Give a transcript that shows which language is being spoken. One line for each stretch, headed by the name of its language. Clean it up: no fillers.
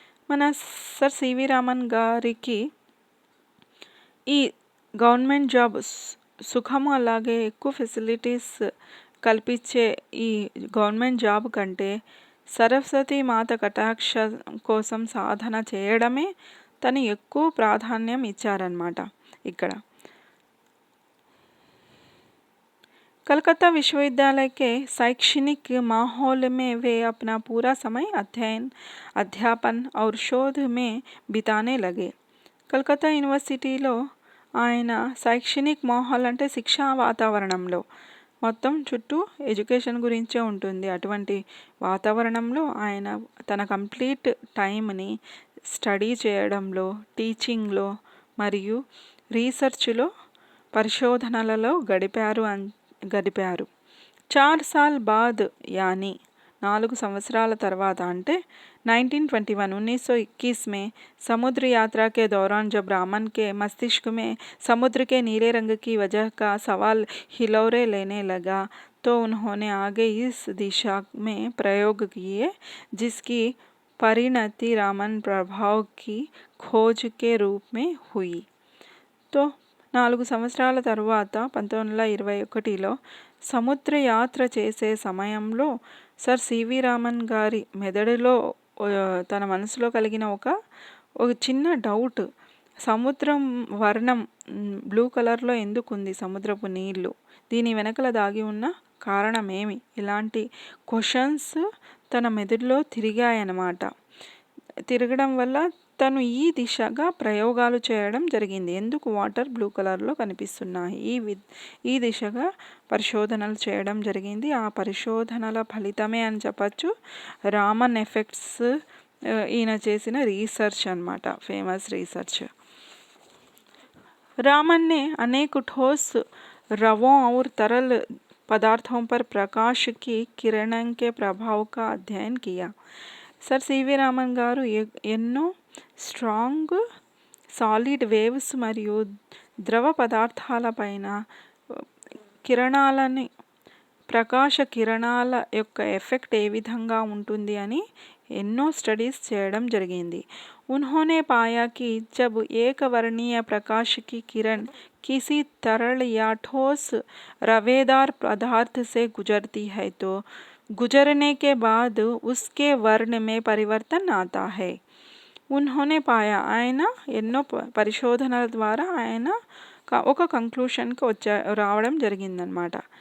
Telugu: మన sir C V Raman గారికి ఈ గవర్నమెంట్ జాబ్ సుఖము అలాగే ఎక్కువ ఫెసిలిటీస్ కల్పించే ఈ గవర్నమెంట్ జాబ్ కంటే సరస్వతి మాత కటాక్ష కోసం సాధన చేయడమే తను ఎక్కువ ప్రాధాన్యం ఇచ్చారన్నమాట.
Hindi: ఇక్కడ कलकत्ता विश्वविद्यालय के शैक्षणिक माहौल में वे अपना पूरा समय अध्यापन और शोध में बिताने लगे.
Telugu: కలకత్తా యూనివర్సిటీలో ఆయన శైక్షణిక్ మాహౌల్ అంటే శిక్షా వాతావరణంలో మొత్తం చుట్టూ ఎడ్యుకేషన్ గురించే ఉంటుంది. అటువంటి వాతావరణంలో ఆయన తన కంప్లీట్ టైంని స్టడీ చేయడంలో, టీచింగ్లో మరియు రీసెర్చ్లో పరిశోధనలలో గడిపారు.
Hindi: 4 साल बाद यानी
Telugu: 4 సంవత్సరాల తర్వాత అంటే
Hindi: 1921 में समुद्र यात्रा के दौरान जब रामन के मस्तिष्क में समुद्र के नीले रंग की वजह का सवाल हिलोरे लेने लगा तो उन्होंने आगे इस दिशा में प्रयोग किए जिसकी परिणति रामन प्रभाव की खोज के रूप में हुई.
Telugu: तो 4 సంవత్సరాల తర్వాత 1921లో సముద్ర యాత్ర చేసే సమయంలో సర్ సివి రామన్ గారి మెదడులో తన మనసులో కలిగిన ఒక చిన్న డౌట్, సముద్రం వర్ణం బ్లూ కలర్లో ఎందుకు ఉంది సముద్రపు నీళ్లు, దీని వెనకల దాగి ఉన్న కారణం ఏమి, ఇలాంటి క్వశ్చన్స్ తన మెదడులో తిరిగాయన్నమాట. తిరగడం వల్ల తను ఈ దిశగా ప్రయోగాలు చేయడం జరిగింది. ఎందుకు వాటర్ బ్లూ కలర్లో కనిపిస్తున్నాయి, ఈ దిశగా పరిశోధనలు చేయడం జరిగింది. ఆ పరిశోధనల ఫలితమే అని చెప్పచ్చు రామన్ ఎఫెక్ట్స్ ఈయన చేసిన రీసెర్చ్ అన్నమాట, ఫేమస్ రీసెర్చ్.
Hindi: रामन ने अनेक ठोस रवों और तरल पदार्थों पर प्रकाश की किरणों के प्रभाव का अध्ययन किया.
Telugu: సర్ సివి రామన్ గారు ఎన్నో స్ట్రాంగ్ సాలిడ్ వేవ్స్ మరియు ద్రవ పదార్థాలపైన కిరణాలని, ప్రకాశ కిరణాల యొక్క ఎఫెక్ట్ ఏ విధంగా ఉంటుంది అని ఎన్నో స్టడీస్ చేయడం జరిగింది.
Hindi: उन्होंने पाया कि जब एक वर्णीय प्रकाश की किरण किसी तरल या ठोस रवेदार पदार्थ से गुजरती है तो गुजरने के बाद उसके वर्ण में परिवर्तन आता है. उन्होंने पाया,
Telugu: ఆయన ఎన్నో పరిశోధనల ద్వారా ఆయన ఒక కంక్లూషన్కి రావడం జరిగిందనమాట.